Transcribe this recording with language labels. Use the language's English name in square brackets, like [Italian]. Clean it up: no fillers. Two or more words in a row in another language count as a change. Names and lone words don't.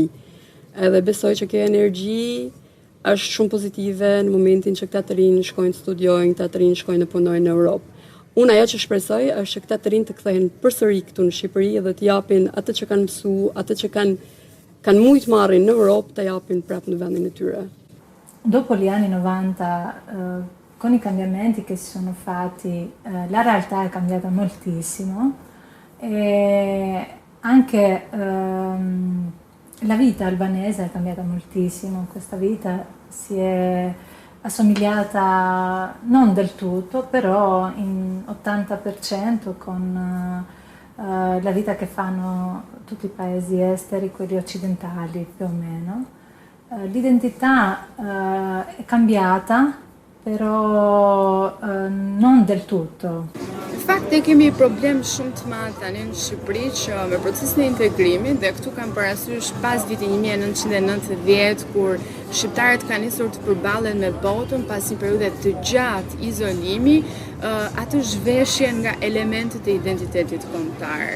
[Albanian] Edhe besoj që kjo energji është shumë pozitive në momentin që këta të rinj shkojnë të studiojnë, këta të rinj shkojnë të punojnë në Europë. Unë ajo që shpresoj është që këta të rinj të kthehen përsëri këtu në Shqipëri dhe të japin atë që kanë mësuar, atë që kanë mujt marrin në Europë, të japin prapë në vendin e tyre. [Italian] Dopo gli anni 90, con i cambiamenti che si sono fatti, la realtà è cambiata moltissimo e anche la vita albanese è cambiata moltissimo. Questa vita si è assomigliata non del tutto, però in 80% con la vita che fanno tutti i paesi esteri, quelli occidentali più o meno. L'identità è cambiata, però non del tutto. [Albanian] Në fakt ne kemi problem shumë të madh tani në Shqipëri që me procesin e integrimit dhe këtu kam parasysh pas vitit 1990 kur shqiptarët kanë nisur të përballen me botën pas një periudhe të gjatë izolimi, atë zhveshjen nga elementet e identitetit kombëtar.